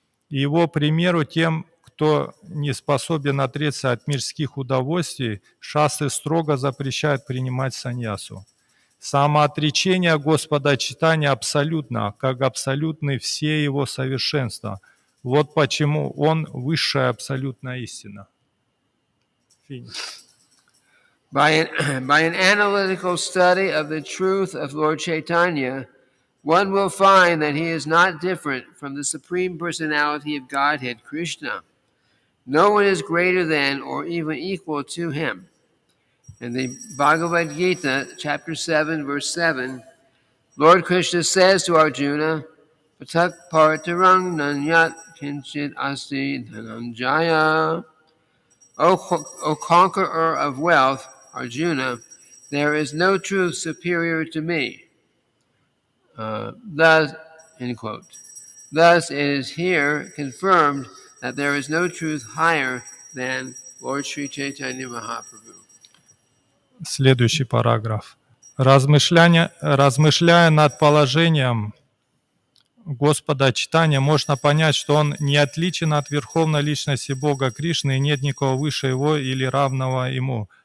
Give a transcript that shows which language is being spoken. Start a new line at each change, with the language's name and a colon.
Russian: Его примеру тем, кто не способен отречься от мирских удовольствий, шастры строго запрещают принимать саньясу. Самоотречение Господа Чайтаньи абсолютно, как абсолютны все его совершенства. Вот почему он высшая абсолютная истина.
English: By an analytical study of the truth of Lord Chaitanya, one will find that he is not different from the Supreme Personality of Godhead, Krishna. No one is greater than or even equal to him. In the Bhagavad Gita, chapter 7, verse 7, Lord Krishna says to Arjuna,
Sanskrit: Patak partarang nanyat kinchit asti dhananjaya.
English: O conqueror of wealth, Arjuna, there is no truth superior to me. Thus, end quote. Thus, it is here confirmed that there is no truth higher than Lord Sri Caitanya Mahaprabhu.
Russian: Следующий параграф. Размышляя над положением Господа читания можно понять, что Он не отличен от Верховной Личности Бога Кришны, и нет никого выше Его или равного Ему.